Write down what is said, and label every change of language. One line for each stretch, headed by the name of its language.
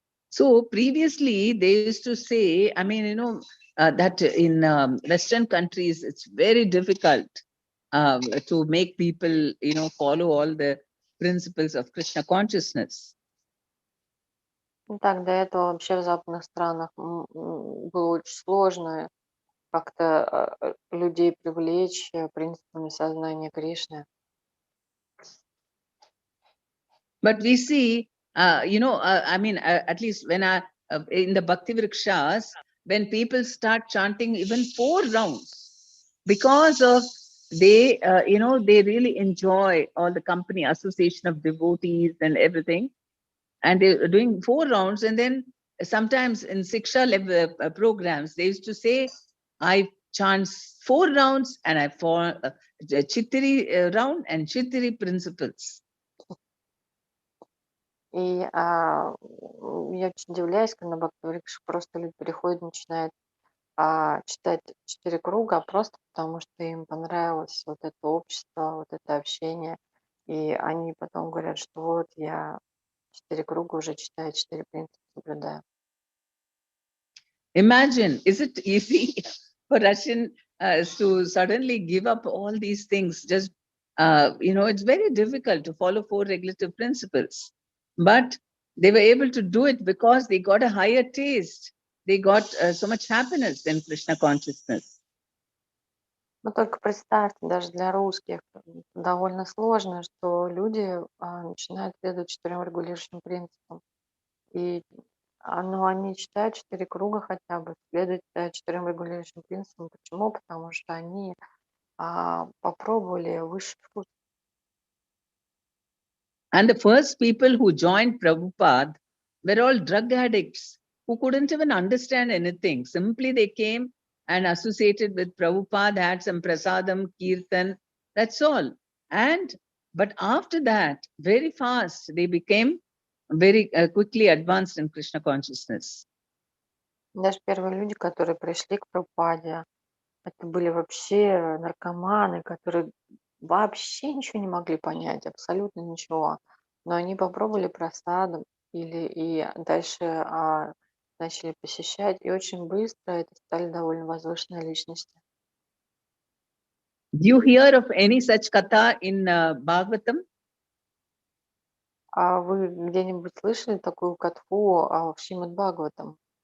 English: So previously they used to say, I mean, that in Western countries, it's very difficult to make people, follow all the principles of Krishna consciousness.
Russian: Так, до этого вообще в западных странах было очень сложно как-то людей привлечь принципами сознания Кришны.
English: But we see, at least when in the Bhakti Vrikshas, when people start chanting even 4 rounds, because of they really enjoy all the company, association of devotees and everything, and they're doing 4 rounds, and then sometimes in Siksha level programs, they used to say, I chant 4 rounds and I fall Chittiri round and Chittiri principles.
Russian: И я очень удивляюсь, когда на Бхакти-врикшах просто люди приходят, начинают читать 4 круга, просто потому что им понравилось вот это общество, вот это общение. И они потом говорят, что вот я 4 круга уже читаю, 4 принципа соблюдаю.
English: Imagine, is it easy for Russian to suddenly give up all these things? Just, it's very difficult to follow 4 regulative principles. But they were able to do it because they got a higher taste. They got so much happiness in Krishna consciousness.
Russian: Ну, только представьте, даже для русских довольно сложно, что люди начинают следовать 4 регулирующим принципам. И они читают 4 круга хотя бы, следуют 4 регулирующим принципам. Почему? Потому что они попробовали высший вкус.
English: And the first people who joined Prabhupada were all drug addicts who couldn't even understand anything. Simply they came and associated with Prabhupada, had some prasadam, kirtan, that's all. But after that, very fast, they became very quickly advanced in Krishna consciousness.
Russian: Даже первые люди, которые пришли к Прабхупаде, это были вообще наркоманы, которые вообще ничего не могли понять, абсолютно ничего. Но они попробовали просадом и дальше начали посещать, и очень быстро это стали довольно возвышенные личности.
English: Do you hear of any such katha in Bhagavatam?
Russian: А вы где-нибудь слышали такую катху в Шримад Бхагаватам?